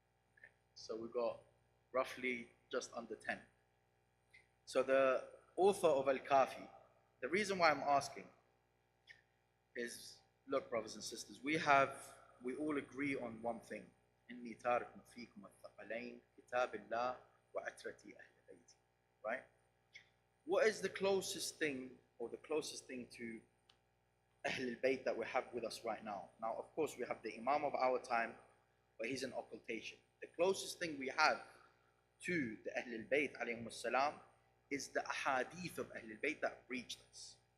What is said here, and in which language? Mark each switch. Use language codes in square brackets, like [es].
[en] Okay. So we've got roughly just under 10. So the author of Al-Kafi, the reason why I'm asking is, look, brothers and sisters, we all agree on one thing. [ar] إني تارك فيكم الثقلين كتاب الله وعترتي أهل بيتي. [en] Right? What is the closest thing to Ahl al-Bayt that we have with us right now? Now, of course, we have the Imam of our time, but he's in occultation. The closest thing we have to the Ahl al-Bayt alayhim salam is the ahadith of Ahl al-Bayt that reached us.